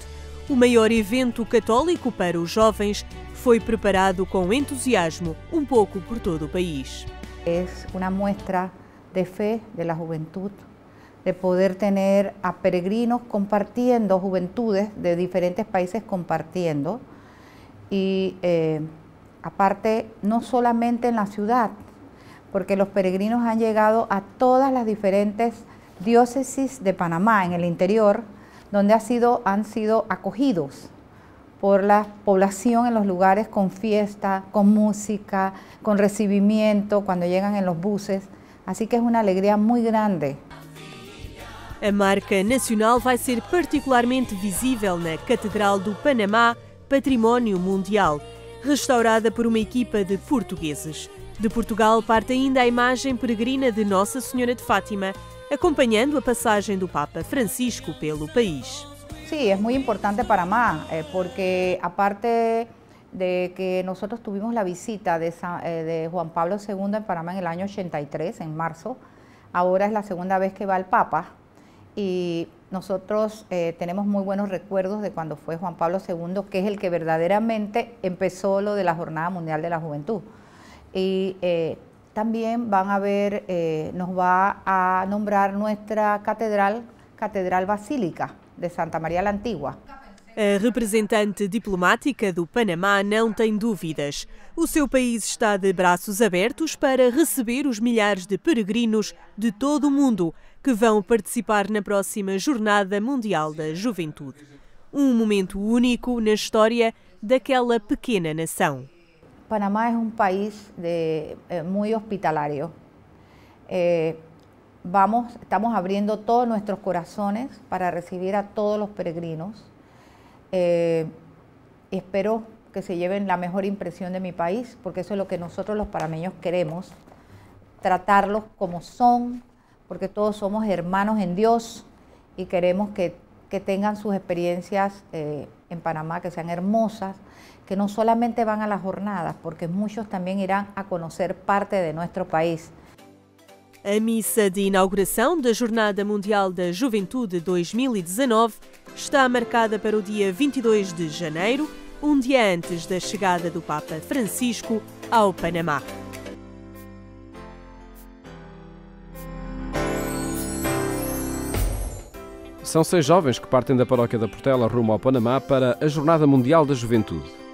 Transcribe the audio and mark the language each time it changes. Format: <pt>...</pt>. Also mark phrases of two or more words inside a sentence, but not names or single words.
<pt>O maior evento católico para os jovens foi preparado com entusiasmo um pouco por todo o país. É uma</pt> <es>muestra de fé da juventude, de poder ter a peregrinos compartiendo, juventudes de diferentes países compartiendo, y aparte no solamente en la ciudad, porque los peregrinos han llegado a todas las diferentes diócesis de Panamá, en el interior, donde han sido acogidos por la población en los lugares con fiesta, con música, con recibimiento, cuando llegan en los buses. Así que es una alegría muy grande.</es> <pt>A marca nacional vai ser particularmente visível na Catedral do Panamá, Património Mundial, restaurada por uma equipa de portugueses. De Portugal parte ainda a imagem peregrina de Nossa Senhora de Fátima, acompanhando a passagem do Papa Francisco pelo país.</pt> <es>Sí, es muy importante Panamá, porque aparte de que nosotros tuvimos la visita de Juan Pablo II en Panamá en el año 83, en marzo, ahora es la segunda vez que va el Papa y nosotros tenemos muy buenos recuerdos de cuando fue Juan Pablo II, que es el que verdaderamente empezó lo de la Jornada Mundial de la Juventud. Y también van a ver, nos va a nombrar nuestra Catedral Basílica de Santa Maria la Antigua.</es> <pt>A representante diplomática do Panamá não tem dúvidas. O seu país está de braços abertos para receber os milhares de peregrinos de todo o mundo que vão participar na próxima Jornada Mundial da Juventude. Um momento único na história daquela pequena nação.</pt> <es>Panamá es un país muy hospitalario. Estamos abriendo todos nuestros corazones para recibir a todos los peregrinos. Espero que se lleven la mejor impresión de mi país, porque eso es lo que nosotros los panameños queremos, tratarlos como son, porque todos somos hermanos en Dios y queremos que tengan sus experiencias en Panamá, que sean hermosas, que no solamente van a las jornadas, porque muchos también irán a conocer parte de nuestro país.</es> <pt>A missa de inauguração da Jornada Mundial da Juventude 2019 está marcada para o dia 22 de janeiro, um dia antes da chegada do Papa Francisco ao Panamá. São 6 jovens que partem da paróquia da Portela rumo ao Panamá para a Jornada Mundial da Juventude.</pt>